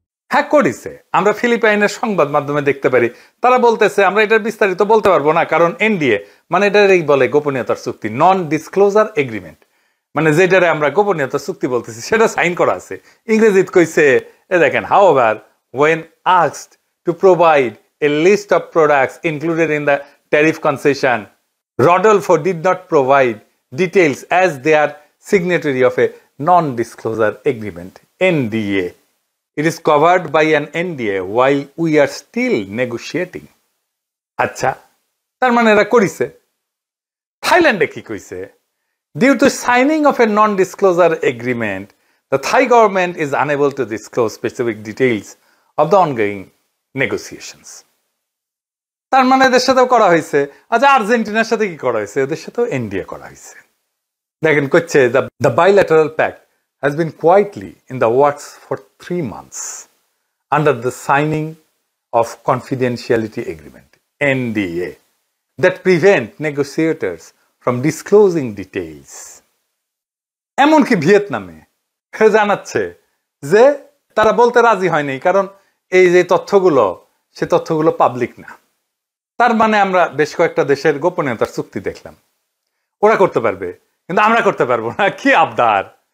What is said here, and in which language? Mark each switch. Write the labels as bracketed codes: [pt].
[bn] হ্যাঁ করেছে, আমরা ফিলিপাইনের সংবাদ মাধ্যমে দেখতে পারি, তারা বলতেছে, আমরা এটার বিস্তারিত বলতে পারবো না কারণ এনডিএ, মানে এটাই বলে গোপনীয়তার চুক্তি, নন ডিসক্লোজার এগ্রিমেন্ট, মানে যেটারে আমরা গোপনীয়তার চুক্তি বলতেছি সেটা সাইন করা আছে। ইংরেজিতে কইছে, এ দেখেন, [en] however when asked to provide a list of products included in the tariff concession, Rodolfo did not provide details as they are signatory of a non-disclosure agreement, NDA. It is covered by an NDA while we are still negotiating. [bn] আচ্ছা, তার মানে এরা করিছে। থাইল্যান্ডে কি কইছে? [en] Due to signing of a non-disclosure agreement, the Thai government is unable to disclose specific details of the ongoing negotiations. [bn] তার মানে এদের সাথেও করা হয়েছে। আচ্ছা, আর্জেন্টিনার সাথে কি করা হয়েছে? এদের সাথেও এনডিএ করা হয়েছে। দেখেন, কচ্ছে [en] the bilateral pact has been quietly in the works for 3 months under the signing of confidentiality agreement, NDA, that prevent negotiators from disclosing details. [bn] এমনকি ভিয়েতনামে জানাচ্ছে যে তারা বলতে রাজি হয়নি, কারণ এই যে তথ্যগুলো, সে তথ্যগুলো পাবলিক না। তার মানে আমরা বেশ কয়েকটা দেশের গোপনীয়তার চুক্তি দেখলাম, ওরা করতে পারবে কিন্তু আমরা করতে পারবো না। কি আবদার!